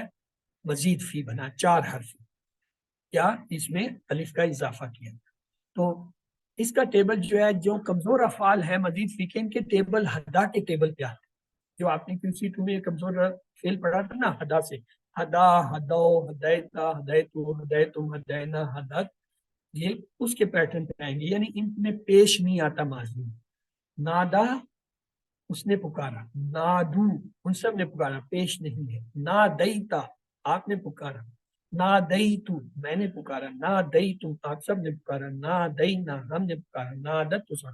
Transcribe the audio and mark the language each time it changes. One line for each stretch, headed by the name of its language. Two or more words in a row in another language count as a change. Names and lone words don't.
Urdu: مزید فی بنا، 4 حرف. کیا اس میں الف کا اضافہ کیا. تو اس کا ٹیبل جو ہے جو کمزور افعال ہے مزید فی کے، ان کے ٹیبل ہدا کے ٹیبل پہ آتے ہیں. جو آپ نے QC2 میں کمزور فعل پڑھا تھا نا، ہدا سے، ہدا،
Arabic: ہدو، ہدیتا، ہدیتو، ہدیتم، ہدینا، ہدت،
Urdu: یہ اس کے پیٹرن پہ آئیں گے. یعنی ان میں پیش نہیں آتا ماضی میں. نادا اس نے پکارا، نادو ان سب نے پکارا، پیش نہیں ہے. نادیتا آپ نے پکارا، نادیتو میں نے پکارا، نادیتم آپ سب نے پکارا، نادینا ہم نے پکارا، نادت سب.